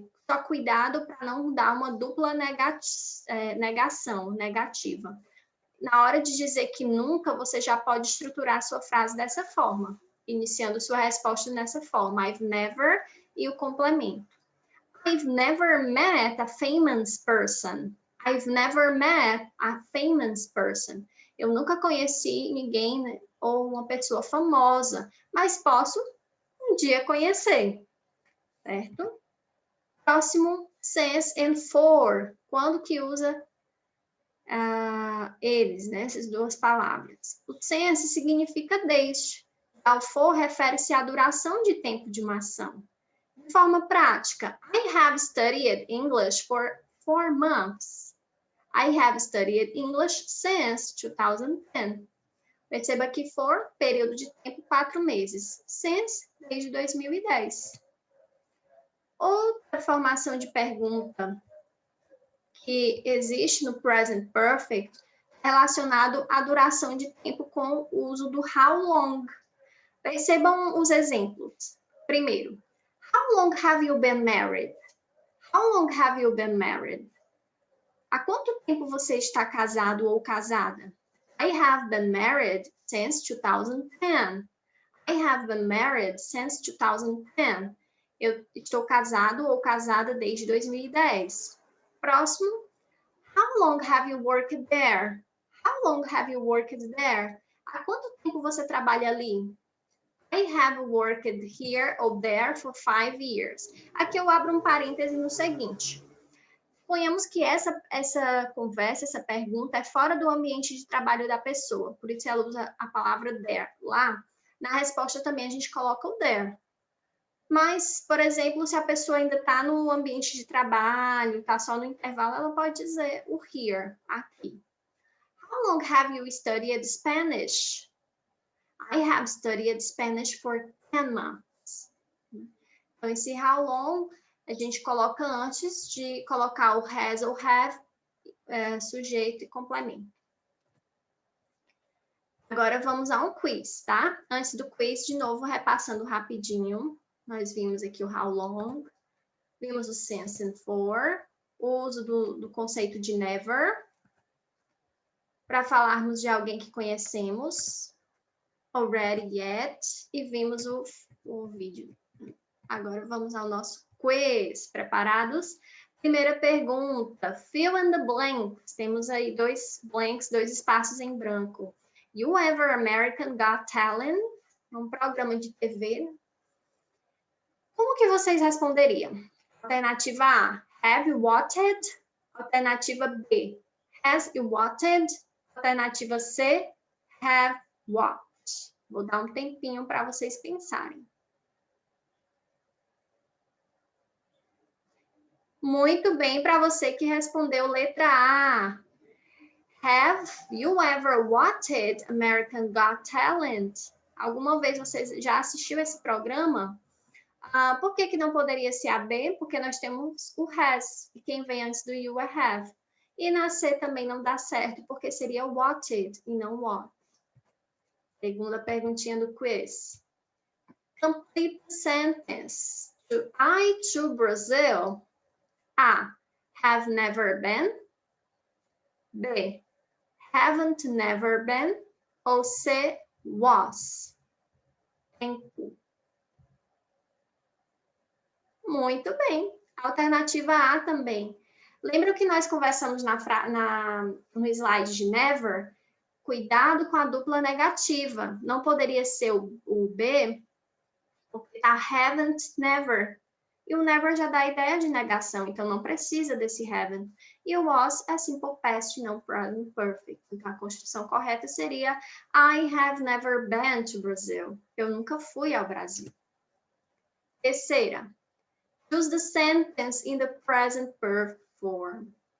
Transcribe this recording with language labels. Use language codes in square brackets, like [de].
[pt] Só cuidado para não dar uma dupla negação, negativa. Na hora de dizer que nunca, você já pode estruturar a sua frase dessa forma, iniciando sua resposta dessa forma. [en] I've never [pt] e o complemento. [en] I've never met a famous person. I've never met a famous person. [pt] Eu nunca conheci ninguém, né, ou uma pessoa famosa, mas posso um dia conhecer, certo? Próximo, since and for. Quando que usa eles, né? Essas duas palavras. O since significa desde. O for refere-se à duração de tempo de uma ação. De forma prática, [en] I have studied English for 4 months. I have studied English since 2010. [pt] Perceba que for, período de tempo, 4 meses. Since, desde 2010. Outra formação de pergunta que existe no present perfect relacionado à duração de tempo com o uso do [en] how long. [pt] Percebam os exemplos. Primeiro, [en] how long have you been married? How long have you been married? [pt] Há quanto tempo você está casado ou casada? [en] I have been married since 2010. I have been married since 2010. [pt] Eu estou casado ou casada desde 2010. Próximo. [en] How long have you worked there? How long have you worked there? [pt] Há quanto tempo você trabalha ali? [en] I have worked here or there for 5 years. [pt] Aqui eu abro um parêntese no seguinte. Suponhamos que essa conversa, essa pergunta é fora do ambiente de trabalho da pessoa. Por isso ela usa a palavra there. Lá, na resposta também a gente coloca o there. Mas, por exemplo, se a pessoa ainda está no ambiente de trabalho, está só no intervalo, ela pode dizer o here, aqui. [en] How long have you studied Spanish? I have studied Spanish for 10 months. [pt] Então, esse how long a gente coloca antes de colocar o has ou have, sujeito e complemento. Agora vamos a um quiz, tá? Antes do quiz, de novo, repassando rapidinho. Nós vimos aqui o how long, vimos o since and for, o uso do conceito de never, para falarmos de alguém que conhecemos, already, yet, e vimos o vídeo. Agora vamos ao nosso quiz. Preparados? Primeira pergunta, [en] fill in the blanks. [pt] Temos aí 2 blanks, 2 espaços em branco. [en] You ever [pt] American Got Talent? É um programa de TV. Como que vocês responderiam? Alternativa A, [en] have you watched? [pt] Alternativa B, [en] has you watched? [pt] Alternativa C, [en] have watched. [pt] Vou dar um tempinho para vocês pensarem. Muito bem para você que respondeu letra A. [en] Have you ever watched American Got Talent? [pt] Alguma vez você já assistiu esse programa? Por que não poderia ser a B? Porque nós temos o has, e quem vem antes do you é have. E na C também não dá certo, porque seria watched e não what. Segunda perguntinha do quiz. [en] Complete the sentence. I to Brazil. A. Have never been. B. Haven't never been. Ou C. Was. Tempo. [pt] Muito bem. Alternativa A também. Lembra que nós conversamos no slide de never? Cuidado com a dupla negativa. Não poderia ser o B, porque tá haven't, never. E o never já dá a ideia de negação, então não precisa desse haven't. E o was é simple past, não present perfect. Então a construção correta seria [en] I have never been to Brazil. [pt] Eu nunca fui ao Brasil. Terceira. [en] Use the sentence in the present perfect form.